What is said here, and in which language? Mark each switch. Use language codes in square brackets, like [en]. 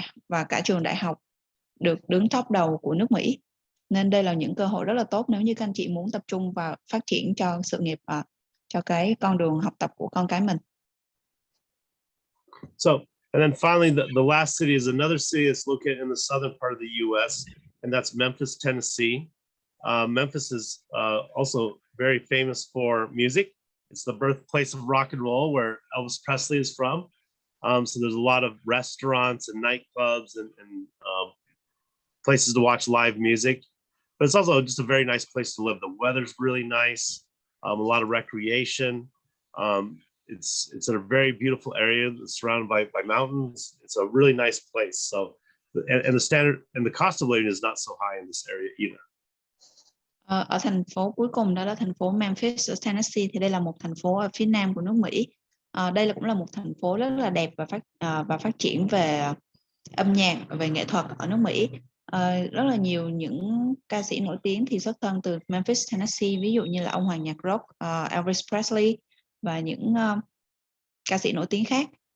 [vi] và cả trường đại học được đứng top đầu của nước Mỹ. Nên đây là những cơ hội rất là tốt nếu như các anh chị muốn tập trung vào phát triển cho sự nghiệp, cho cái con đường học tập của con cái mình. [en] So, and then finally, the last city is another city that's located in the southern part of the U.S., and that's Memphis, Tennessee. Memphis is also very famous for music. It's the birthplace of rock and roll, where Elvis Presley is from. So there's a lot of restaurants and nightclubs and places to watch live music. But it's also just a very nice place to live. The weather's really nice, a lot of recreation. It's in a very beautiful area that's surrounded by mountains. It's a really nice place. So, and the standard and the cost of living is not so high in this area either. [vi] Ở thành phố cuối cùng đó là thành phố Memphis ở Tennessee, thì đây là một thành phố ở phía nam của nước Mỹ. Đây cũng là một thành phố rất là đẹp và phát triển về âm nhạc, về nghệ thuật ở nước Mỹ. Rất là nhiều những ca sĩ nổi tiếng thì xuất thân từ Memphis, Tennessee, ví dụ như là ông hoàng nhạc rock Elvis Presley và những ca sĩ nổi tiếng khác.